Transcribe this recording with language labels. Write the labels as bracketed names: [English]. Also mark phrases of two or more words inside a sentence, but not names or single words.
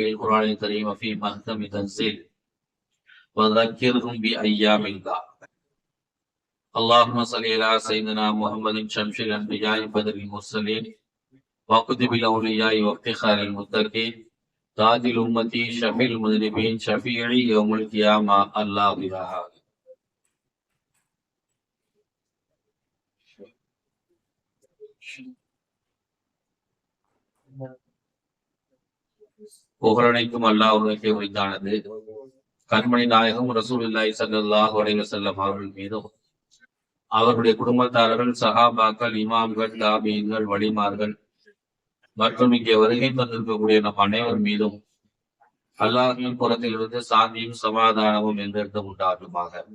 [Arabic] القرآن الكريم في محكم تنزيل وذكرهم بأيام الله اللهم صل على سيدنا محمد شمس الأنبياء بدر المرسلين وكتب الأولياء وافتخار المتقين تاج الأمة شفيع المذنبين شفيعي يوم القيامة الله إله [Tamil] புகழனைக்கும் அல்லாஹ்வுக்கே உரித்தானது. கண்மணி நாயகம் [Arabic] رسول الله صلى الله عليه وسلم [Tamil] அவர்கள் மீதும் அவர்களுடைய குடும்பத்தார்கள் சஹாபாக்கள் இமாம்கள் தாபீன்கள் வலிமார்கள் மற்றும் இங்கே வருகை தந்திருக்கக்கூடிய நம் அனைவர் மீதும் அல்லாஹ்வின் புறத்திலிருந்து சாந்தியும் சமாதானமும் எந்தெடுத்து உண்டாகுமாக.